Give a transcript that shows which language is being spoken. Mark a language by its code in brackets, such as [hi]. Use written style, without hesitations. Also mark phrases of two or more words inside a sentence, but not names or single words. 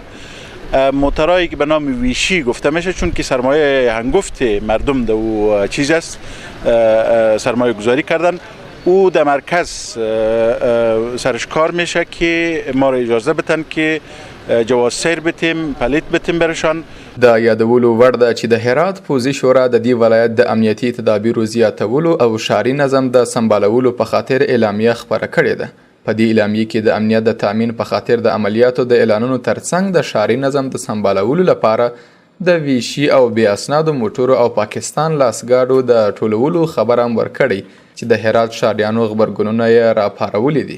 [fa] موتورایی که به نام ویشی گفته میشه چون که سرمایه هنگفت مردم در او چیز است، سرمایه گذاری کردن، او در مرکز سرش کار میشه که ما را اجازه بتن که جواز سیر بتیم، پلیت بتیم برشان. [ps] دا یادولو وړ ده چې د هرات پوځي شورا د دې ولایت د امنیتي تدابیرو زیاتولو او ښاري نظم د سمبالولو په خاطر اعلامیه خپره کړې ده. په دې اعلامیه کې د امنیت د تامین په خاطر د عملیاتو د اعلانونو ترڅنګ د ښاري نظم د سمبالولو لپاره د ویشي او بې اسنادو موټرو او پاکستان لاسګاډو د ټولولو خبر هم ورکړی چې د هرات ښاریانو غبرګونونه یې راپارولي دي.